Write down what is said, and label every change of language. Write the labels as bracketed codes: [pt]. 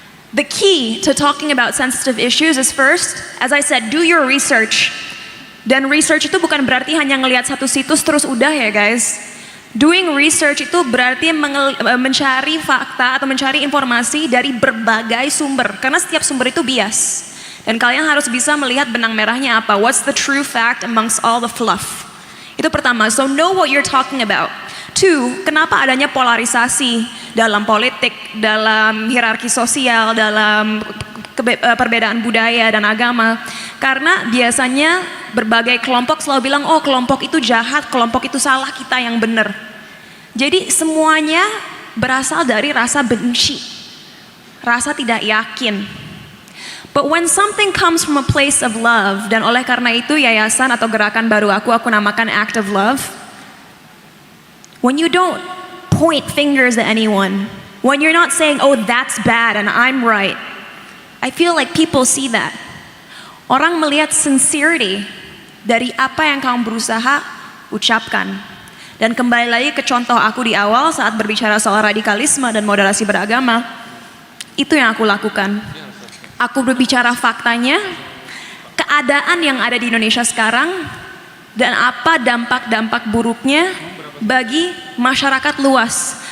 [en] The key to talking about sensitive issues is first, as I said, do your research. [id] Dan research itu bukan berarti hanya ngelihat satu situs terus udah ya guys. Doing research itu berarti mencari fakta atau mencari informasi dari berbagai sumber. Karena setiap sumber itu bias. Dan kalian harus bisa melihat benang merahnya apa. [en] What's the true fact amongst all the fluff. [id] Itu pertama, [en] so know what you're talking about. [id] Two, kenapa adanya polarisasi dalam politik, dalam hierarki sosial, dalam perbedaan budaya dan agama. Karena biasanya berbagai kelompok selalu bilang, oh kelompok itu jahat, kelompok itu salah, kita yang benar. Jadi semuanya berasal dari rasa benci, rasa tidak yakin. [en] But when something comes from a place of love, [id] dan oleh karena itu yayasan atau gerakan baru aku namakan [en] Act of Love. When you don't point fingers at anyone, when you're not saying, oh that's bad and I'm right, I feel like people see that. [id] Orang melihat sincerity dari apa yang kamu berusaha ucapkan. Dan kembali lagi ke contoh aku di awal saat berbicara soal radikalisme dan moderasi beragama, itu yang aku lakukan. Aku berbicara faktanya, keadaan yang ada di Indonesia sekarang, dan apa dampak-dampak buruknya bagi masyarakat luas.